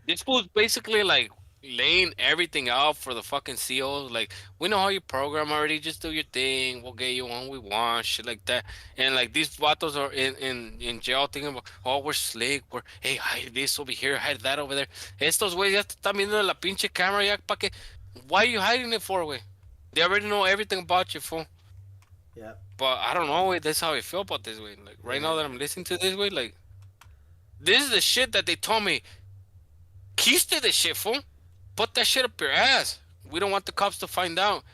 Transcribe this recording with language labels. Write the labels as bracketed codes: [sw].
[en] This fool's basically like laying everything out for the fucking CEOs. Like, we know how you program already. Just do your thing. We'll get you one we want. Shit like that. And like these vatos are in jail thinking about, oh, we're slick. We're, hey, hide this over here. Hide that over there. [es] Estos güeyes ya te están viendo la pinche camera ya pa' que. [en] Why are you hiding it for, güey? They already know everything about you, fool. Yeah. But I don't know, way. That's how I feel about this, way. Like, right now that I'm listening to this, way, like, this is the shit that they told me. Keister this shit, fool. Put that shit up your ass. We don't want the cops to find out.